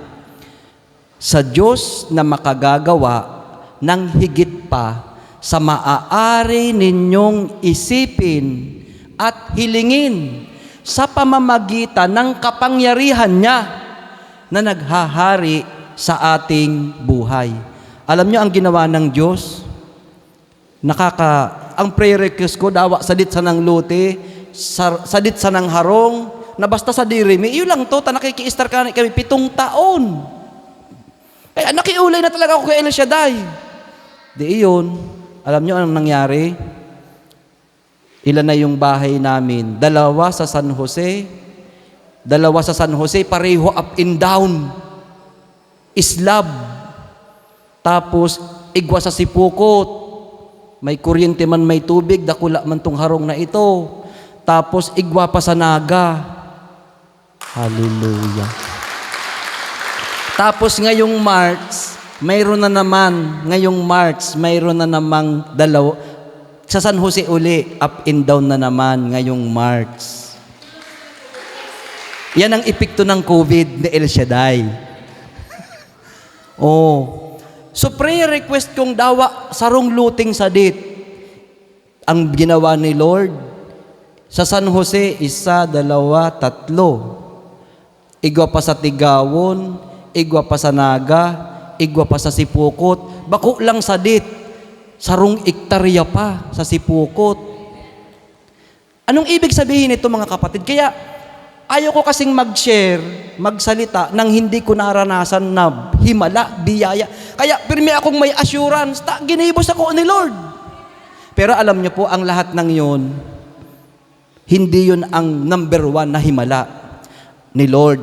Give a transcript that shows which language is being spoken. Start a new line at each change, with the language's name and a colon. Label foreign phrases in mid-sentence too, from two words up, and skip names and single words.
Filipino: Sa Diyos na makagagawa ng higit pa sa maaari ninyong isipin at hilingin sa pamamagitan ng kapangyarihan niya na naghahari sa ating buhay. Alam niyo ang ginawa ng Diyos?
Bikol: Ang
English: prayer request
Bikol: ko, dawa sadit sa nang luti, sadit sa nang harong, na basta sa dirimi, iyo lang to, nakikiistar kami 7 taon.
Filipino: Kaya nakiulay na talaga ako kay El Shaddai. Di iyon, alam niyo anong nangyari? Ilan na yung bahay namin? 2 sa San Jose, 2 sa San Jose, pareho
English: up and down.
Bikol: Islab. Tapos, igwa sa Sipukot. May kuryente man, may tubig, dakula man tong harong na ito. Tapos, igwa pa sa Naga.
Filipino: Hallelujah. Tapos, ngayong March, mayroon na namang 2. Sa San Jose uli,
English: up and down
Filipino: na naman ngayong March. Yan ang epekto ng COVID ni El Shaddai.
Bikol: Oh. So
English: prayer request
Bikol: kong dawa sarong luting sadit.
Filipino: Ang ginawa ni Lord sa San Jose, 1, 2, 3.
Bikol: Igwa pa sa Tigawon, igwa pa sa Naga, igwa pa sa Sipukot. Bako lang sadit. Sarong ektarya pa sa Sipukot.
Filipino: Anong ibig sabihin nito mga kapatid? Kaya ayaw ko kasing mag-share, magsalita nang hindi ko naranasan na himala, biyaya.
Bikol: Kaya pirmi akong may assurance, ginibos ako ni Lord.
Filipino: Pero alam niyo po, ang lahat ng yun, hindi yun ang number 1 na himala ni Lord.